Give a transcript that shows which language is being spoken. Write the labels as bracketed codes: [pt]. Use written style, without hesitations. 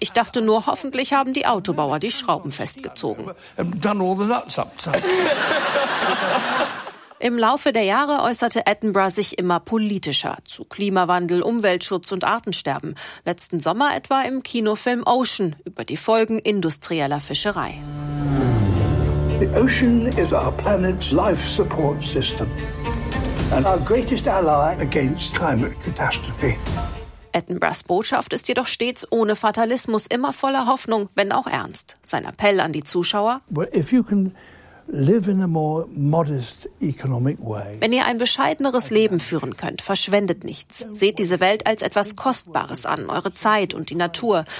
[de] Ich dachte nur, hoffentlich haben die Autobauer die Schrauben festgezogen. Im Laufe der Jahre äußerte Attenborough sich immer politischer zu Klimawandel, Umweltschutz und Artensterben. Letzten Sommer etwa im Kinofilm Ocean über die Folgen industrieller Fischerei. [en] The ocean is our planet's life support system and our greatest ally against climate catastrophe. [de] Attenboroughs Botschaft ist jedoch stets ohne Fatalismus, immer voller Hoffnung, wenn auch ernst. Sein Appell an die Zuschauer: [en] Well, if you can live in a more modest economic way. [de] Wenn ihr ein bescheideneres Leben führen könnt, verschwendet nichts. Seht diese Welt als etwas Kostbares an, eure Zeit und die Natur.